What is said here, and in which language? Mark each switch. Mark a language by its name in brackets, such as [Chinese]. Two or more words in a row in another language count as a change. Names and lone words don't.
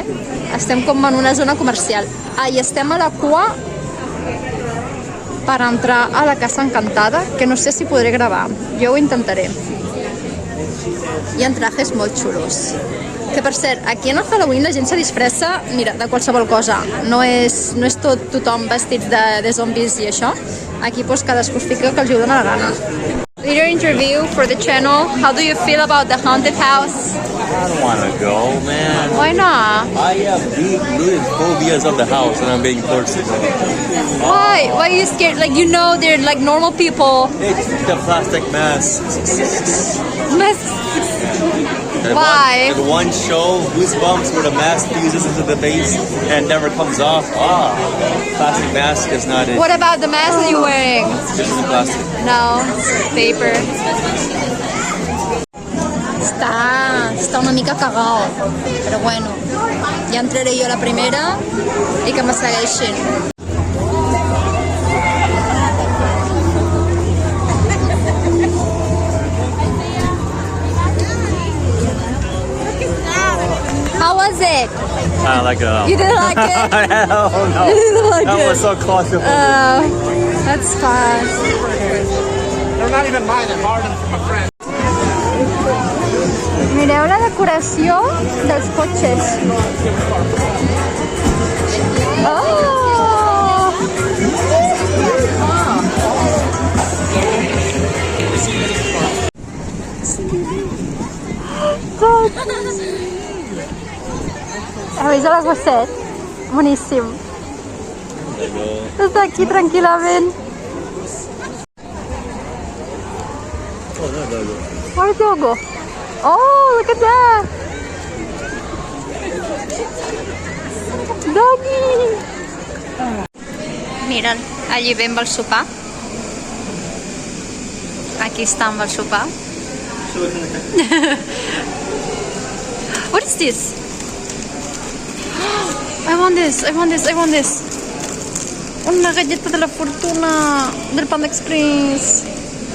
[Catalan] Estem com en una zona comercial. I estem a la cua per entrar a la Casa Encantada, que no sé si podré gravar. Jo ho intentaré. Hi ha trajes molt xulos. Que per cert, aquí en el Halloween la gent se disfressa, mira, de qualsevol cosa. No és tothom vestits de zombis i això. Aquí pues cadascú es fica que els hi dona la gana. [English] Video interview for the channel. How do you feel about the haunted house? I don't want to go, man. Why not? I have big phobias of the house and I'm being forced to go. Why? Why are you scared? Like, you know they're like normal people. It's the plastic mask. Why? The one show, Goosebumps, where the mask fuses into the face and never comes off. Plastic mask is not it. What about the mask that you're wearing? This is plastic. No, it's paper. [Catalan] Està una mica cagat, però bueno, ja entraré jo a la primera i que me segueixin. [English] How was it? I like it. You didn't like it? Hell no. You didn't like That it? was so claustrophobic. That's fun. They're not even mine, I borrowed them from a friend. [Catalan] Mireu la decoració dels cotxes. Oh! ¿Habéis a l'agosset? Boníssim. Està aquí tranquil·lament. [English] Where's Yogo? Oh, look at that! Doggy! [Catalan] Mira'l, allí ve amb el sopar. Aquí està amb el sopar. [English] What is this? I want this. [Spanish] Una galleta de la fortuna del Panda Express.